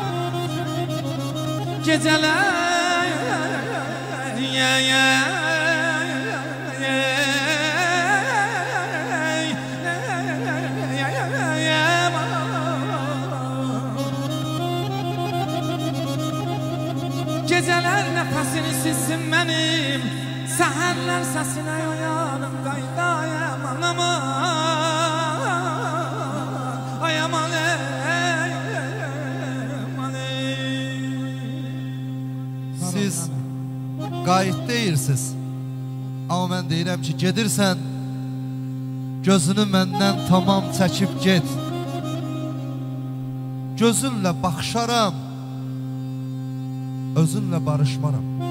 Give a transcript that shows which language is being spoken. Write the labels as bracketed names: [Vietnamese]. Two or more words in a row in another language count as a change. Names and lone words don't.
[Turkish] Geceler geceler nefesini silsin benim, seherler sesine uyanım kaydayım anamam. Ay aman [Azerbaijani] Siz qayıt deyirsiniz. Amma mən deyirəm ki, gedirsən, gözünü məndən tamam çəkib get. Gözünlə baxışaram, özünlə barışmaram.